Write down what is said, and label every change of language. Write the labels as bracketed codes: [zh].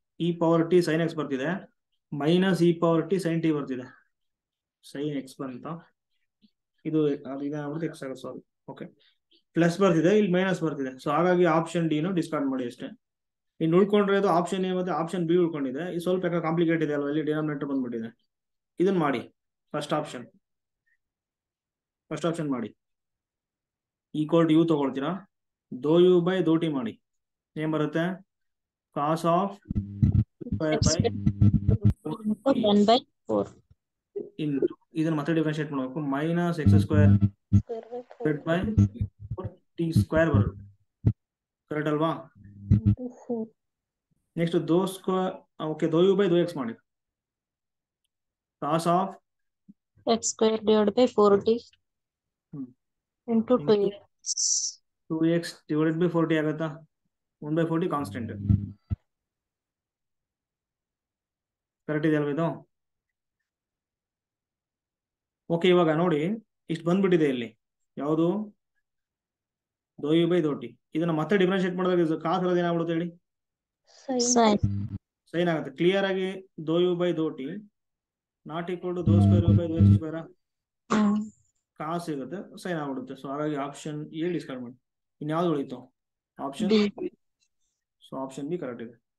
[en] e power t sin x [kn] ಬರ್ತಿದೆ, [en] Minus e power t sin t ಬರ್ತಿದೆ. [kn] sin x ಬಂತ, ಇದು ಇದಾಗ್ಬಿಡುತ್ತೆ x ಆಗುತ್ತೆ. ಸಾರಿ, ಓಕೆ. ಪ್ಲಸ್ ಬರ್ತಿದೆ, ಇಲ್ಲಿ ಮೈನಸ್ ಬರ್ತಿದೆ. ಸೊ ಹಾಗಾಗಿ ಆಪ್ಷನ್ ಡಿ ನು ಡಿಸ್ಕಾರ್ಡ್ ಮಾಡಿ ಅಷ್ಟೇ. ಇನ್ನು ಉಳ್ಕೊಂಡಿರೋದು ಆಪ್ಷನ್ ಎ ಮತ್ತೆ ಆಪ್ಷನ್ ಬಿ ಉಳ್ಕೊಂಡಿದೆ. ಇದು ಸ್ವಲ್ಪ ಕಾಂಪ್ಲಿಕೇಟ್ ಇದೆ ಅಲ್ವಾ? ಇಲ್ಲಿ ಡಿನಾಮಿನೇಟರ್ ಬಂದ್ಬಿಟ್ಟಿದೆ. ಇದನ್ನ ಮಾಡಿ. ಫಸ್ಟ್ ಆಪ್ಷನ್ ಮಾಡಿ. [en] Equal to u ತಗೊಳ್ತೀರಾ. dou u by dou t ಮಾಡಿ. ಏನ್ ಬರುತ್ತೆ? cos of square by 1/4 [kn] into ಇದನ್ನ ಮತ್ತೆ ಡಿಫರೆನ್ಶಿಯೇಟ್ ಮಾಡಬೇಕು. [en] minus x square by t square [kn] ಬರುತ್ತೆ. ಕರೆಕ್ಟ್ ಅಲ್ವಾ? [en] Next dou ಸ್ಕ್ವೇರ್. Okay, dou u by dou x ಮಾಡಿ. cos of x square divided by 4t into 2x. 2x divided by 4t ಆಗುತ್ತಾ? 1/40 constant. [kn] Correct ಇದೆ ಅಲ್ವಾ ಇದು? Okay, ಇವಾಗ ನೋಡಿ ಇಷ್ಟು ಬಂದ್ಬಿಟ್ಟಿದೆ ಇಲ್ಲಿ. ಯಾವುದು? [en] dou u by dou t. [kn] ಇದನ್ನ ಮತ್ತೆ ಡಿಫರೆನ್ಶಿಯೇಟ್ ಮಾಡಿದಾಗ ಕಾಸ್ ಇರೋದು ಏನಾಗ್ಬಿಡುತ್ತೆ ಹೇಳಿ? ಸೈನ್ ಆಗುತ್ತೆ. [en] Clear ಆಗಿ dou u by dou t not equal to dou square u by dou x square. [kn] ಕಾಸ್ ಸಿಗುತ್ತೆ, ಸೈನ್ ಆಗ್ಬಿಡುತ್ತೆ. ಸೊ ಹಾಗಾಗಿ ಆಪ್ಷನ್ ಎ ಡಿಸ್ಕಾರ್ಡ್ ಮಾಡಿ. ಇನ್ಯಾವ್ದು ಉಳಿತು? Option B. So option B correct ಇದೆ.